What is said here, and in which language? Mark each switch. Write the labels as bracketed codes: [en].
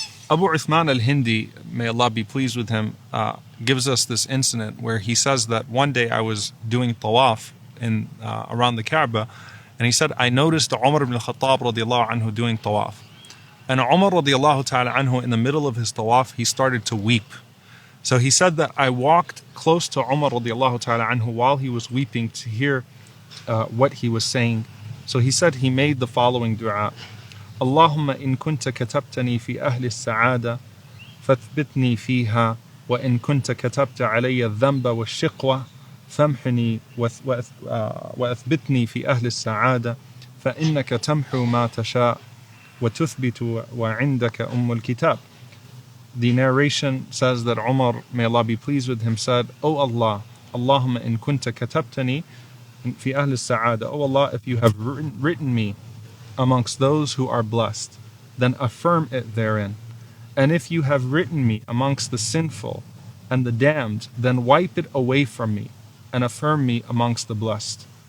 [en] Abu Uthman al-Hindi, may Allah be pleased with him, gives us this incident where he says that one day I was doing tawaf around the Kaaba, and he said, I noticed Umar ibn al-Khattab radiallahu anhu doing tawaf. And Umar radiallahu ta'ala anhu, in the middle of his tawaf, he started to weep. So he said that I walked close to Umar radiallahu ta'ala anhu while he was weeping to hear what he was saying. So he said he made the following dua. [ar] اللهم إن كنت كتبتني في أهل السعادة فاثبتني فيها وإن كنت كتبت علي الذنب والشقوة فامحني وأثبتني في أهل السعادة فإنك تمحو ما تشاء وتثبت وعندك الكتاب. [en] The narration says that Umar, may Allah be pleased with him, said, O Allah, [ar] Allahumma in kunta katabtani fi ahl al-sa'ada. [en] O Allah, if you have written me amongst those who are blessed, then affirm it therein. And if you have written me amongst the sinful and the damned, then wipe it away from me and affirm me amongst the blessed.